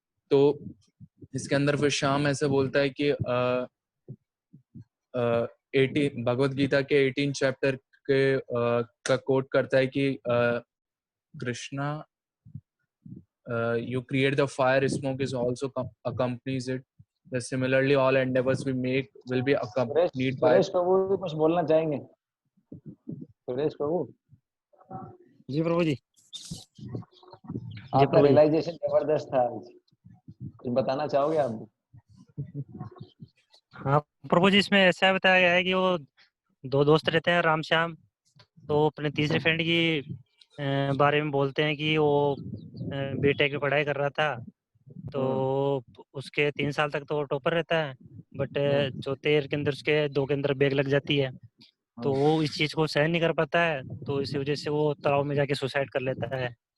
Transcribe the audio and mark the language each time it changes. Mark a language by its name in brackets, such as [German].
[Hindi] तो इसके अंदर फिर श्याम ऐसे बोलता है कि 18 भगवत गीता के 18 चैप्टर के का कोट करता है कि Krishna, [English] you create the fire, smoke is also accompanies it. Similarly, all endeavors we make will be accompanied by. [Hindi] Suresh प्रभु भी कुछ बोलना चाहेंगे? सुरेश प्रभु जी प्रभु जी। आपका रियलाइजेशन जबरदस्त था आज, कुछ बताना चाहोगे आप? हाँ प्रभु जी, इसमें ऐसा बताया गया है कि वो दो दोस्त रहते हैं राम श्याम, तो अपने तीसरे फ्रेंड की बारे में बोलते हैं कि वो बीटेक की पढ़ाई कर रहा था, तो उसके 3 साल तक तो वो टॉपर रहता है, बट चौथे ईयर के अंदर उसके 2 के अंदर बैग लग जाती है, तो वो इस चीज को सहन नहीं कर पाता है, तो इसी वजह से वो तालाब में जाके सुसाइड कर लेता है।